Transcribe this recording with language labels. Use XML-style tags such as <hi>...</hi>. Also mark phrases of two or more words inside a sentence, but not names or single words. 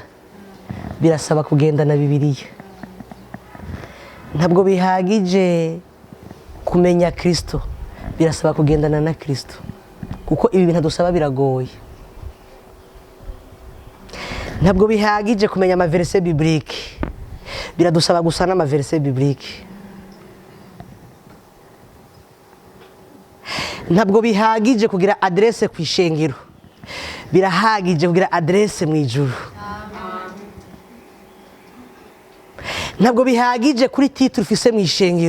<rn>Birasaba kugenda na Bibiliya. Ntabwo bihagije kumenya Kristo. Birasaba kugendana na Kristo. Kuko ibi bintu dusaba biragoye. Ntabwo bihagije kumenya ama</rn> <fr>verset biblique.</fr> <rn>Biradusaba gusana ama</rn> <fr>verset biblique.</fr> <rn>Ntabwo bihagije kugira adresse ku ishengero. Birahagije kugira adresse mu ijuru. Ntabwo bihagije kuri titre ufise mu ishengero.</rn>